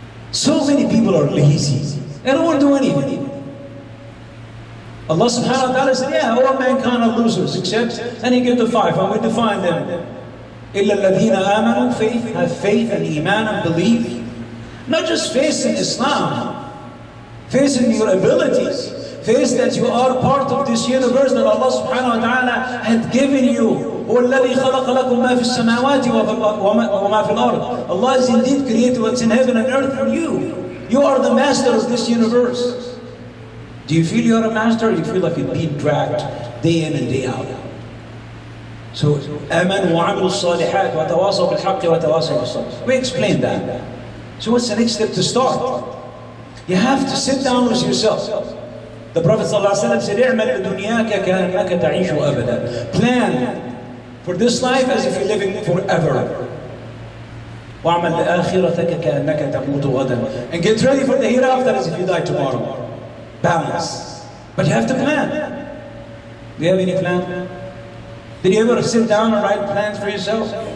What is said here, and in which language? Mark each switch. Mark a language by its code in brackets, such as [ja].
[en] So many people are lazy. They don't want to do anything. Allah subhanahu wa ta'ala said, yeah, all mankind are losers, except, and He gave the five, and we define them. [ar] إِلَّا الَّذِينَ آمَنُوا, [en] faith, have faith and iman and belief. Not just faith in Islam, faith in your abilities, faith that you are part of this universe that Allah subhanahu wa ta'ala had given you. [ar] هو الذي خلق لكم ما في السماوات وما في الأرض. [en] Allah has indeed created what's in heaven and earth for you. You are the master of this universe. Do you feel you're a master, or do you feel like you're being dragged day in and day out? [ar] So, آمَنُوا وَعَمِلُوا الصَّالِحَاتِ وَتَوَاصَوْا بِالْحَقِّ وَتَوَاصَوْا بِالصَّبْرِ. [en] We explained that. So what's the next step to start? You have to sit down with yourself. The Prophet ﷺ said, [ar] اعمل لدنياك كأنك تعيش أبدا. [en] Plan for this life as if you're living forever. [ar] وَاعْمَلْ لِآخِرَتَكَ كَأَنَّكَ تَمُوتُ غَدًا. [en] And get ready for the hereafter as if you die tomorrow. Balance. But you have to plan. Do you have any plan? Did you ever sit down and write plans for yourself?